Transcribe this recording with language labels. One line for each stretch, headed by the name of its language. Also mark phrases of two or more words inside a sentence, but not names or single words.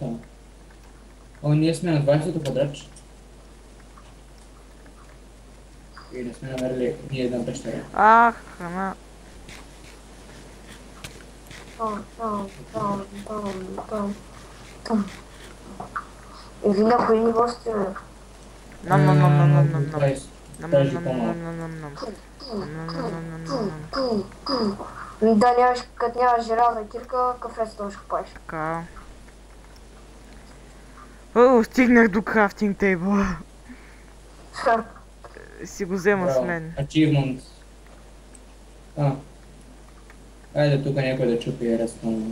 Bulgarian: О, ние сме на 20-то квадратче. И не сме намерили ни една пещера. Храна. Или на кои ниво сте? Нам нам нам нам нам нам нам. 20. Нам Даже нам по-малко. нам нам нам нам. Да, нямаш, като нямаш желязна кирка, какъв ред ще купаш? Така. О, стигнах до
English: crafting table.
Bulgarian: Си го взема с мен. Achievement. Айде тук някой да чупи рестон.